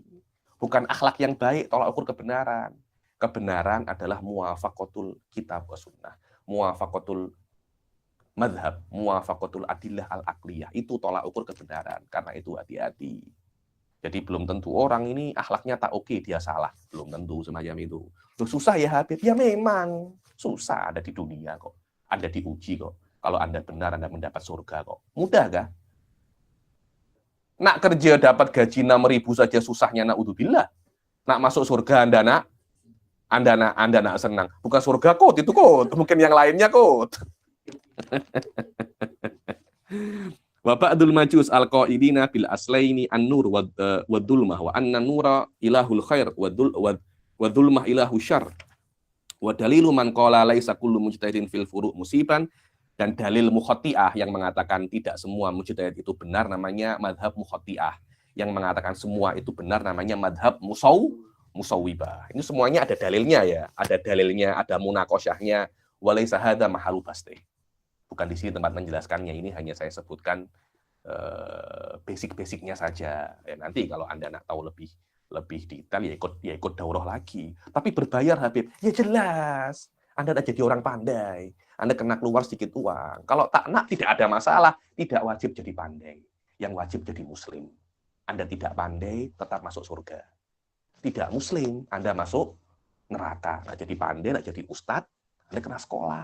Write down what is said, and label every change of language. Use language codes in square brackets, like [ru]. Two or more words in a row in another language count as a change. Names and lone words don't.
[id] Bukan akhlak yang baik, tolak ukur kebenaran. Kebenaran adalah [ar] موافقة الكتاب والسنة, موافقة المذهب, موافقة الأدلة العقلية. [id] Itu tolak ukur kebenaran. Karena itu hati-hati. Jadi belum tentu orang ini akhlaknya tak oke, dia salah. Belum tentu semacam itu. Loh, susah ya Habib? Ya memang. Susah, ada di dunia kok. Anda diuji kok. Kalau Anda benar, Anda mendapat surga kok. Mudah kah? [ms] Nak kerja dapat gaji 6.000 saja susahnya, na'udzubillah. Nak masuk surga Anda nak senang. Bukan surga kot, itu kot. Mungkin yang lainnya kot. [ar] وبعض المجوس القائلين بالأصلين النور والظلمة وأن النور إله الخير والظلمة إله الشر. ودليل من قال ليس كل مجتهد في الفروع مصيبا, [id] dan dalil mukhati'ah yang mengatakan tidak semua mujtahid itu benar namanya madhab mukhati'ah. Yang mengatakan semua itu benar namanya madhab musawwibah. Ini semuanya ada dalilnya ya, ada dalilnya, ada munaqasyahnya. [ar] وليس هذا محل البسط. [id] Bukan di sini tempat menjelaskannya, ini hanya saya sebutkan basic-basicnya saja. Ya, nanti kalau Anda nak tahu lebih detail ya ikut daurah lagi. Tapi berbayar Habib, ya jelas. Anda nak jadi orang pandai, Anda kena keluar sedikit uang. Kalau tak nak tidak ada masalah, tidak wajib jadi pandai. Yang wajib jadi muslim. Anda tidak pandai, tetap masuk surga. Tidak muslim, Anda masuk neraka. Nak jadi pandai, nak jadi ustadz, Anda kena sekolah.